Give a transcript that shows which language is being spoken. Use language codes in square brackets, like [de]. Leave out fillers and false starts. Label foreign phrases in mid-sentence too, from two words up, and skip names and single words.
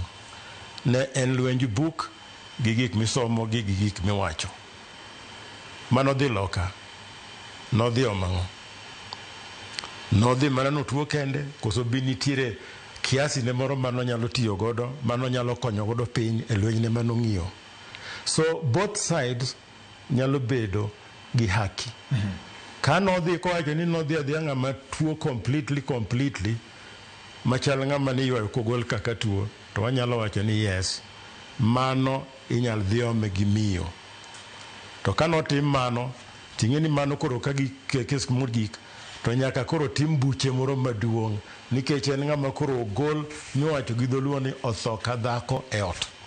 [luo] Ne en lwenj buk gi gik misomo gi gik miwacho. Manodhi loka, nodhi omang'o. Nodhi mana notuo kende, koso bi nitiere kiasi ne moro mano nyalo tiyo godo, mano nyalo konyo godo piny e lweny ne mano ng'iyo. [en] So both sides [luo] nyalo bedo gi haki. Ka nodhi kowacho ni nodhi adhiya ng'ama tuo completely, machal ng'ama ni ywayo kogol kaka tuo, to wanyalo wacho ni yes, mano inyal dhi ome gi miyo. To kanotim mano, ting'e ni mano koro ka kes mogik, to nyaka koro tim buche moro maduong', nikech en ng'ama koro ogol miwacho gi dholuo ni otho ka dhako e ot.